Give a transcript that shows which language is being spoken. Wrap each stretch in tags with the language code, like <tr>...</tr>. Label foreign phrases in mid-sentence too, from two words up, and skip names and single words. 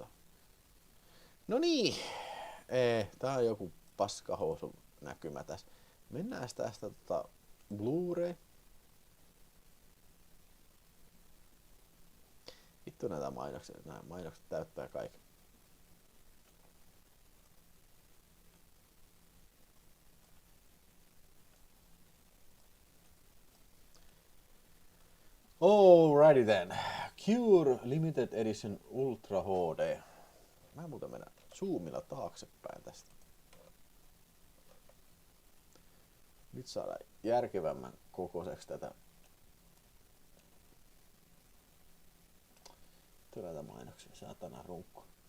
<fi>No niin. Tää on joku paskahousu näkymä tässä. Mennään tästä Blu-ray. Vittu näitä mainoksia. Nämä mainokset täyttää kaiken.</fi> <en>Alrighty then.</en> <fi>Cure Limited Edition Ultra HD. Mä muuten mennä zoomilla taaksepäin tästä. Nyt saadaan järkevämmän kokoiseksi tätä. Näitä mainoksia, saatana runkku.</fi>